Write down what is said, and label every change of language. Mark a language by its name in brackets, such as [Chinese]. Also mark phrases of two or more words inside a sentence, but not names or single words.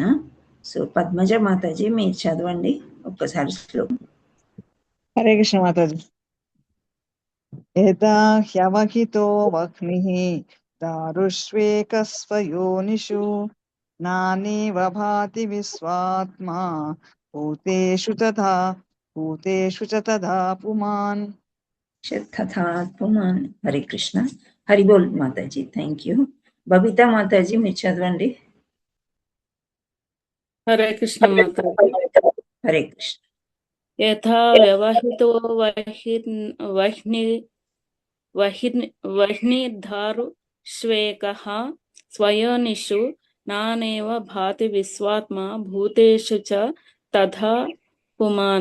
[Telugu] సో పద్మజ మాతాజీ మీరు చదవండి ఒక్కసారి శ్లోకం. హరే కృష్ణ మాతాజీ. [Sanskrit] యథా హ్యవహితో వహ్నిః దారుష్వేకస్వయోనిషు నానేవ భాతి విశ్వాత్మా భూతేషు చ తథా పుమాన్. తథా పుమాన్. [Telugu] హరే కృష్ణ. హరి బోల్ మాతాజీ. [English] thank you. [Telugu] బబితా మాతాజీ మీరు చదవండి. హరే కృష్ణ మాతాజీ. హరే కృష్ణ. [Sanskrit] యథా వ్యవహితో వహ్నిర్ధారు శ్వేకః స్వయోనిషు నానేవ భాతి విశ్వాత్మా భూతేషు చ తథా పుమాన్.